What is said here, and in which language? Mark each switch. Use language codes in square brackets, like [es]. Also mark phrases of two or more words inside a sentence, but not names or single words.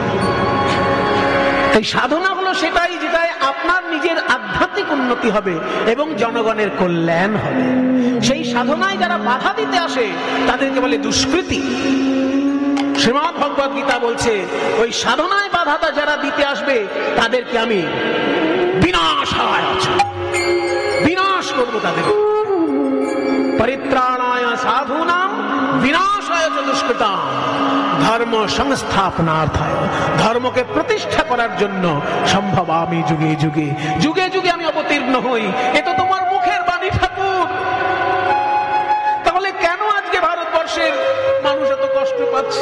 [bn] তাই সাধনা হলো সেটাই যেটায় আপনার নিজের আধ্যাত্মিক উন্নতি হবে এবং জনগণের কল্যাণ হবে। সেই সাধনায় যারা বাধা দিতে আসে তাদেরকে বলে দুষ্কৃতী। শ্রীমদ্ ভগবদ গীতা বলছে ওই সাধনায় বাধাটা যারা দিতে আসবে তাদেরকে আমি বিনাশ করব, তাদের [sa] পরিত্রাণায় সাধুনাম বিনাশায় চ দুষ্কৃতাম ধর্ম সংস্থাপনার্থায়, [bn] ধর্মকে প্রতিষ্ঠা করার জন্য সম্ভব আমি যুগে যুগে যুগে যুগে আমি অবতীর্ণ হই। এ তো তোমার মুখের বাণী ঠাকুর। তাহলে কেন আজকে ভারতবর্ষের মানুষ এত কষ্ট পাচ্ছে?